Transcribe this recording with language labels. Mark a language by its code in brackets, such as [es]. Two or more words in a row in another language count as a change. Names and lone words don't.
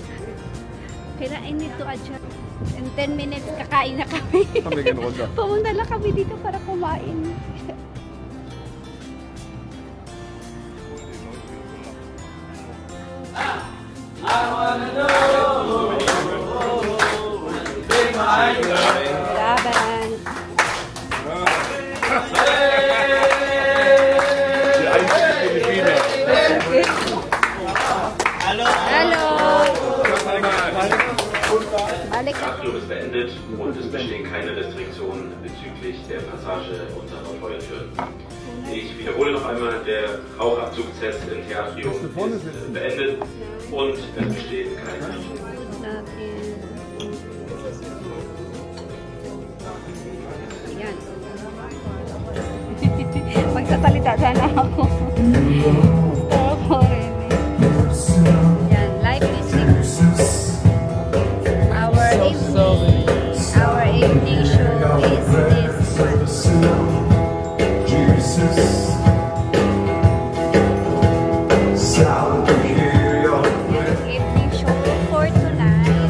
[tl] Kailangan nito adjust. [en] In 10 minutes, [tl] kakain na kami. [de] Kami gehen runter. [tl] Pumunta lang kami dito para kumain. Laban. [de] Die einzige Philippiner. Hallo. Flug ist beendet und es bestehen keine Restriktionen bezüglich der Passage unserer Feuertüren. Ich wiederhole noch einmal, der Rauchabzugstest im Theatrium ist beendet und es bestehen keine [tl] Ayan. Magsasalita sana ako. Yan, [en] life is our evening show is this one. Evening show for tonight.